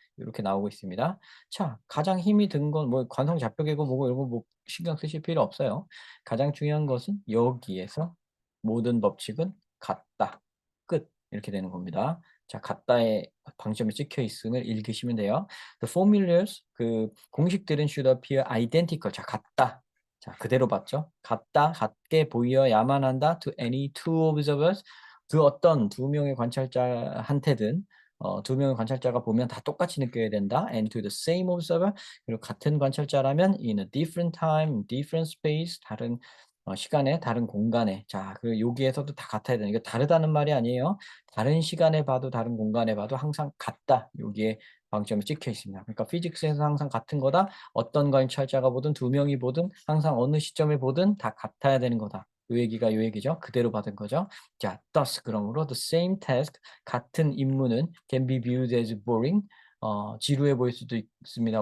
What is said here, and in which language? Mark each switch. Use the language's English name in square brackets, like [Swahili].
[Korean] 이렇게 나오고 있습니다. 자, 가장 힘이 든 건 뭐 관성좌표계고 뭐고 이런 거 뭐 신경 쓰실 필요 없어요. 가장 중요한 것은 여기에서 모든 법칙은 같다. 끝. 이렇게 되는 겁니다. 자, 같다의 방점이 찍혀 있음을 읽으시면 돼요. [English] The formulas [Korean] 그 공식들은 [English] should appear identical. [Korean] 자, 같다. 자, 그대로 봤죠? 같게 보여야만 한다. [English] To any two observers. [Korean] 그 어떤 두 명의 관찰자한테든 두 명의 관찰자가 보면 다 똑같이 느껴야 된다. [English] And to the same observer. [Korean] 그리고 같은 관찰자라면 [English] in a different time, different space. [Korean] 다른 시간에, 다른 공간에. 자, 그 여기에서도 다 같아야 되는. 이거 다르다는 말이 아니에요. 다른 시간에 봐도 다른 공간에 봐도 항상 같다. 여기에 방점이 찍혀 있습니다. 그러니까 피직스에서 항상 같은 거다. 어떤 관찰자가 보든 두 명이 보든 항상 어느 시점에 보든 다 같아야 되는 거다. 요 얘기가 요 얘기죠. 그대로 받은 거죠. [English] 자, thus [Korean] 그러므로 [English] the same task [Korean] 같은 임무는 [English] can be viewed as boring [Korean] 지루해 보일 수도 있습니다.